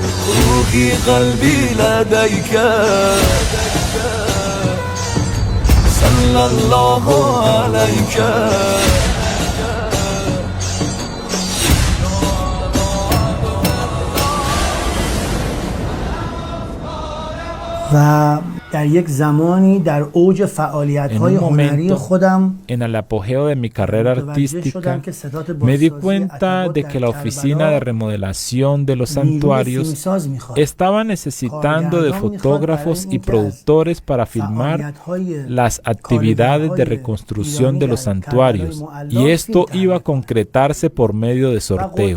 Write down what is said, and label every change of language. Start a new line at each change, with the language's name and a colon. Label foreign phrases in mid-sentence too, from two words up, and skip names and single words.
Arabic: روحی قلبی لدیک صلی الله علیک.
Persian: و در یک زمانی در اوج فعالیت‌های هنری خودم
Spanish: en el apogeo de mi carrera artística, me di cuenta de que la oficina de remodelación de los santuarios estaba necesitando de fotógrafos y productores para filmar las actividades de reconstrucción de los santuarios, y esto iba a concretarse por medio de sorteo.